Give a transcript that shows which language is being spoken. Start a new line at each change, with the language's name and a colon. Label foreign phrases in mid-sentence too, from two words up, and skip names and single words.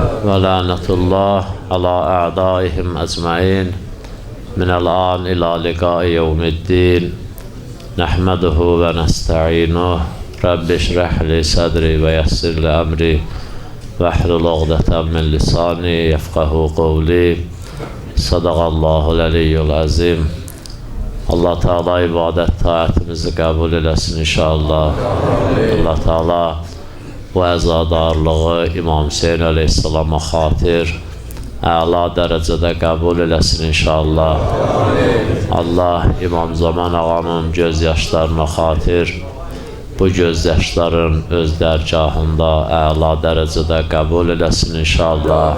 Arabic: ولعنة الله على أعدائهم أجمعين من الآن إلى لقاء يوم الدين. نحمده ونستعينه. رب اشرح لي صدري ويسر لي أمري واحلل عقدة من لساني يفقهوا قولي. صدق الله العلي العظيم.
Azerbaijani: Allah Teala ibadət taatimizi qəbul eləsin inşallah. Allah Teala bu əzadarlığı İmam Hüseyin əleyhissalama xatir əla dərəcədə qəbul eləsin inşallah. Allah İmam Zaman ağanın göz yaşlarına xatir bu göz yaşların öz dərgahında əla dərəcədə qəbul eləsin inşallah.